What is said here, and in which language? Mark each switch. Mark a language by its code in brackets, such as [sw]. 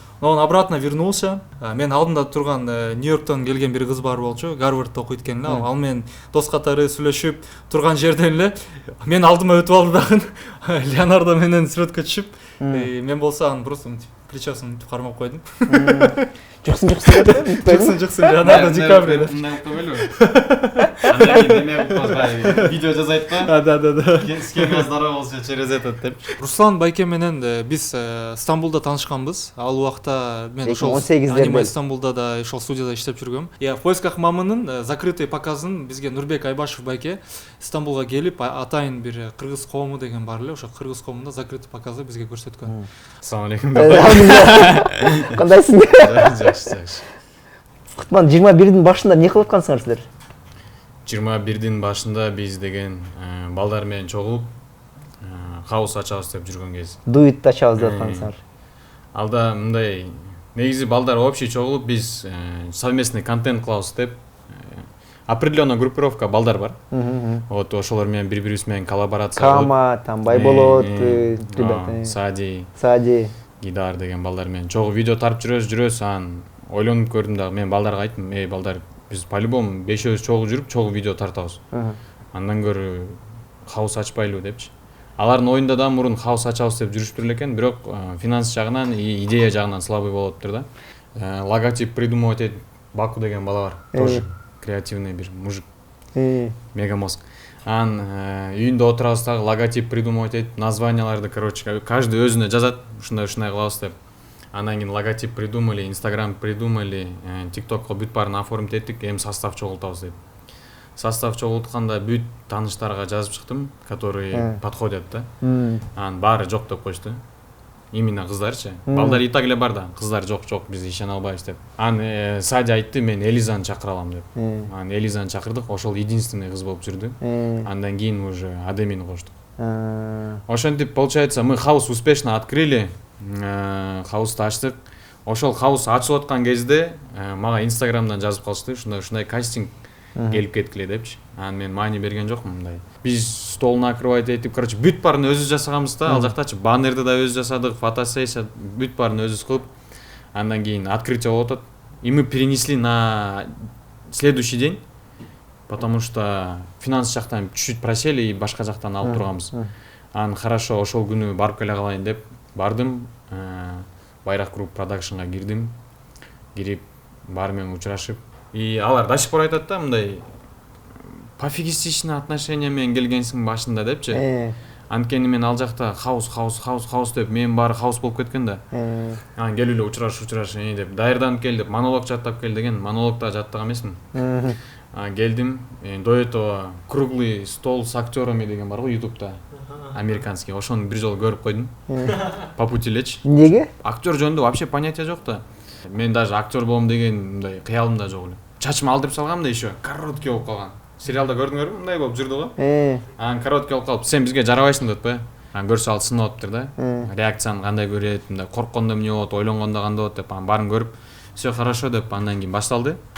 [ru] Но он обратно вернулся. [ky] Мен алдымда турган Нью-Йорктон келген бир кыз бар болчу, Гарвардда окуйт экен эле. Ал менен дос катары сүйлөшүп турган жерден эле мен алдыма өтүп алды дагы. Леонардо менен сүрөткө түшүп, мен болсо аны просто мынтип плечосун мынтип кармап койдум. Жоксуң деп. Жоксуң Леонардо Ди Каприо. Видео жазайт го. [ru] Да. Схема здорово болсо через этот деп. [ky] Руслан байке менен биз Стамбулда таанышканбыз. Ал убакта мен ошол 2018-де Аниме Стамбулда да ошол студияда иштеп жүргөм. В поисках мамынын закрытый показын бизге Нурбек Айбашев байке Стамбулга келип, атайын бир кыргыз коому деген бар эле, ошол кыргыз коомунда закрытый показы бизге көрсөткөн. Ассалому алейкум. Кандайсың? Жакшы. Кутман, 21-дин башында эмне кылып аткансыңар силер? 21-дин башында биз деген балдар менен чогулуп хаус ачабыз деп жүргөн кез. Дуит ачабыз деп аткансыңар. Алда мындай негизи балдар общий чогулуп биз совместный контент кылабыз деп [ru] определенная группировка [ky] балдар бар. Вот ошолор менен бири-бирибиз менен коллаборация Кама, там Байболот, ребята. Сади, Гидар деген балдар менен чогуу видео тарып жүрөбүз, анан ойлонуп көрдүм дагы, мен балдарга айттым, балдар, биз по-любому бешөөбүз чогуу жүрүп, чогуу видео тартабыз. Андан көрө хаус ачпайлыбы депчи. Алардын оюнда да мурун хаус ачабыз деп жүрүшүптүр экен, бирок финанс жагынан и идея жагынан слабый болуптур да. Логотип придумывать этип Баку деген бала бар, тоже креативный бир мужик, мегамозг. Анан үйүндө отурабыз дагы, логотип придумывать этип, названияларды, короче, каждый өзүнө жазат, ушундай кылабыз деп. Анан кийин логотип придумали, Инстаграм придумали, ТикТокко бүт баарын оформить эттик, эми состав чогултабыз деп. Состав чогултканда бүт тааныштарга жазып чыктым, которые подходят да. Анан баары жок деп коюшту. Именно кыздарчы. Балдар и так эле бар да, кыздар жок, биз ишене албайбыз деп. Анан Сади айтты, мен Элизаны чакыра алам деп. Анан Элизаны чакырдык, ошол единственный кыз болуп жүрдү. Андан кийин уже Адемини коштук. Ошентип, [ru] получается, мы хаус успешно открыли, [ky] хаусты ачтык. Ошол хаус ачылып аткан кезде мага Инстаграмдан жазып калышты, ушундай кастинг келип кеткиле депчи. Анан мен маани берген жокмун мындай. Биз стол накрывать этип, короче, бүт баарын өзүбүз жасаганбыз да, ал жактачы баннерди да өзүбүз жасадык, фотосессия, бүт баарын өзүбүз кылып, андан кийин открытие болуп атат. [ru] И мы перенесли на следующий день, потому что [ky] финанс жактан [ru] чуть-чуть просели [ky] и башка жактан алып турганбыз. Анан хорошо, ошол күнү барып келе калайын деп бардым, Байрак Групп продакшнга кирдим. Кирип, баары менен учурашып, и алар [ru] до сих пор [ky] айтат да, мындай пофигистичный отношение менен келгенсиң башында депчи. Анткени мен ал жакта хаус деп, мен баары хаус болуп кеткен да. Анан келип эле учураш деп, даярданып кел деп, монолог жаттап кел деген, монологда жаттаган эмесмин. Келдим, [ru] до этого круглый стол с актерами [ky] деген бар го ютубта, американский, ошону бир жолу көрүп койдум. [ru] По пути элечи. [ky] Эмнеге? Актер жөнүндө [ru] вообще понятия [ky] жок да. Мен даже актер болом деген мындай кыялымда жок эле. Чачымды алдырып салгам да еще, короткий болуп калган. Сериалда көрдүңөрбү, мындай болуп жүрдү го. Анан короткий болуп калып, сен бизге жарабайсың деп атпайбы? Анан көрсө ал сынып атыптыр да. Реакцияны кандай көрөт, мындай корккондо эмне болот, ойлонгондо кандай болот деп, анан баарын көрүп, [ru] все хорошо [ky] деп, андан кийин башталды.